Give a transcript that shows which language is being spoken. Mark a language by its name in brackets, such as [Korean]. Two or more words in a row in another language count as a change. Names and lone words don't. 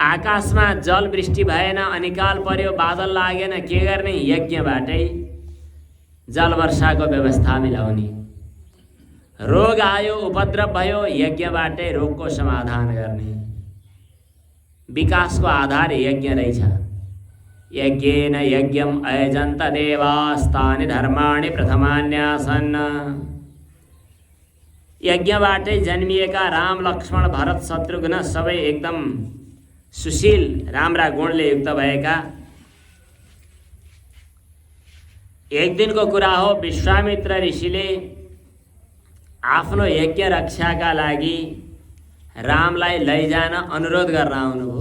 [Nepali] आकाशमा जल वृष्टि भएन, अनिकाल पर्यो, बादल लागेन, के गर्ने? यज्ञबाटै जल वर्षाको व्यवस्था मिलाउने। रोग आयो, उपद्रव भयो, यज्ञबाटै रोगको समाधान गर्ने। विकासको आधार यज्ञ रहेछ। [Sanskrit] यज्ञेन यज्ञम अयजन्त देवास्तानि धर्माणि प्रथमान्यासन्। [Nepali] यज्ञबाटै जन्मिएका राम, लक्ष्मण, भरत, शत्रुघ्न सबै एकदम सुशील, राम्रा गुणले युक्त भएका। एक दिनको कुरा हो, विश्वामित्र ऋषिले आफ्नो यज्ञ रक्षाका लागि रामलाई लैजान अनुरोध गर्न आउनुभयो।